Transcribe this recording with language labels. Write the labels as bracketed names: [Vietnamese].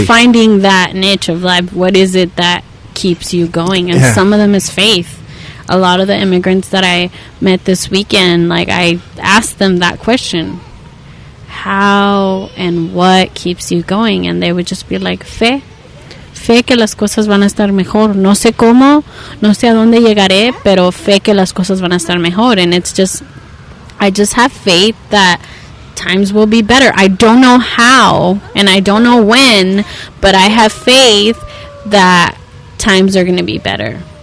[English] It's finding that niche of life. What is it that keeps you going? And some of them is faith. A lot of the immigrants that I met this weekend, like I asked them that question. How and what keeps you going? And they would just be like, [Spanish] fe que las cosas van a estar mejor. No sé cómo, no sé a dónde llegaré, pero fe que las cosas van a estar mejor. [English] And it's just, I just have faith that times will be better. I don't know how and I don't know when, but I have faith that times are going to be better.